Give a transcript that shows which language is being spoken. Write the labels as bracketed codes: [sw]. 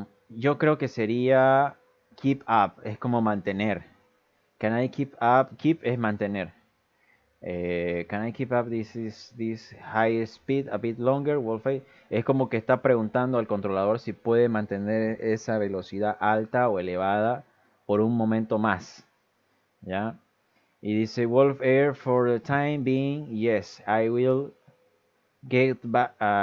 [es] Yo creo que sería keep up, es como mantener. [en] Can I keep up? Keep [es] es mantener. [en] Can I keep up this high speed a bit longer, Wolf Air? [es] Es como que está preguntando al controlador si puede mantener esa velocidad alta o elevada por un momento más. ¿Ya? Y dice [en] Wolf Air, for the time being, yes, I will get back.